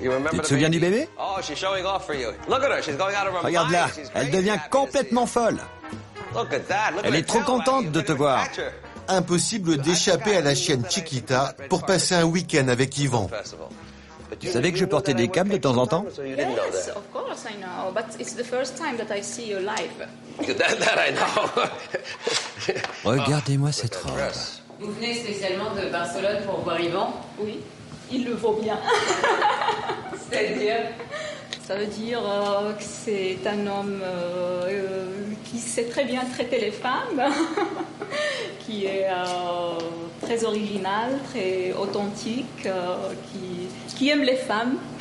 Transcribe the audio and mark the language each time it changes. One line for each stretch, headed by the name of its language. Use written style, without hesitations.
French: Tu te souviens du bébé ? Regarde-la, elle devient complètement folle. Elle est trop contente de te voir. Impossible d'échapper à la chienne Chiquita pour passer un week-end avec Yvan. Vous savez que je portais des câbles de temps en temps ?
English: Yes, of course I know, but it's the first time that I see you live. That I know.
French: Regardez-moi cette robe. Vous venez spécialement de Barcelone pour voir Yvan ? Oui, il le vaut bien. C'est-à-dire ? Ça veut dire que c'est un homme qui sait très bien traiter les femmes, qui est très original, très authentique, qui aime les femmes.